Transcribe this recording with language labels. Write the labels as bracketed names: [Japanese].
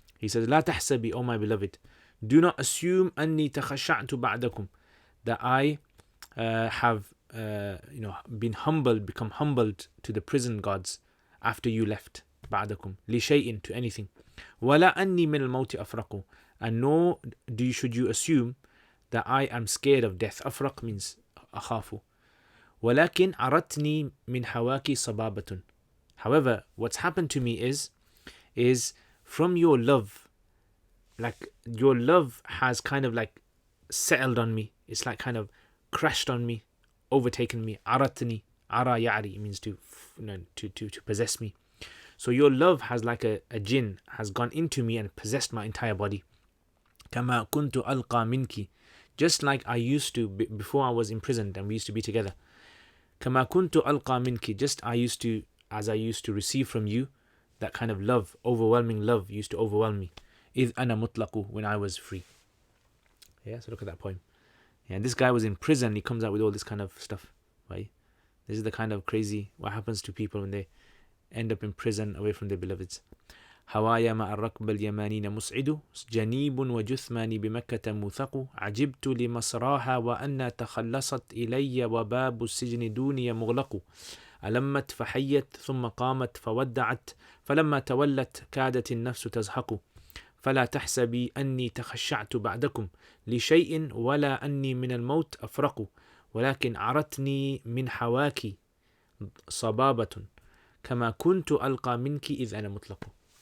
[English] He says, [Arabic] لَا تَحْسَبِي, [English] O my beloved, do not assume [Arabic] أَنِّي تَخَشَّعْتُ بَعْدَكُمْ, [English] that I have become humbled to the prison guards after you left. [Arabic] بَعْدَكُمْ لِشَيْءٍ, [English] to anything. [Arabic] وَلَا أَنِّي مِنَ الْمَوْتِ أَفْرَقُ, [English] and nor should you assume that I am scared of death. [Arabic] أفرق means أخاف. ولكن أردتني من هواك صبابة. [English] However, what's happened to me is from your love, like your love has kind of like settled on me. It's like kind of crashed on me, overtaken me. [Arabic] أردتني, [English] Ara ya'ri means to, to possess me. So your love has like a jinn has gone into me and possessed my entire body. [Arabic] Kama kuntu alqa minki, [English] just like I used to before I was imprisoned and we used to be together. [Arabic] Kama kuntu alqa minki, [English] just as I used to receive from you, that kind of love, overwhelming love used to overwhelm me. [Arabic] Idh ana mutlaqu, [English] when I was free. Yeah, so look at that poem. Yeah, and this guy was in prison, he comes out with all this kind of stuff, right? This is the kind of crazy, what happens to people when they end up in prison away from their beloveds. [Arabic] هوايا مع الركب اليمانين مسعد جنيب وجثماني بمكة موثق عجبت لمسراها وأن تخلصت إلي وباب السجن دوني مغلق ألمت فحيت ثم قامت فودعت فلما تولت كادت النفس تزهق فلا تحسبي أني تخشعت بعدكم لشيء ولا أني من الموت أفرق ولكن عرتني من حواك صبابة كما كنت ألقى منك إذ أنا مطلق.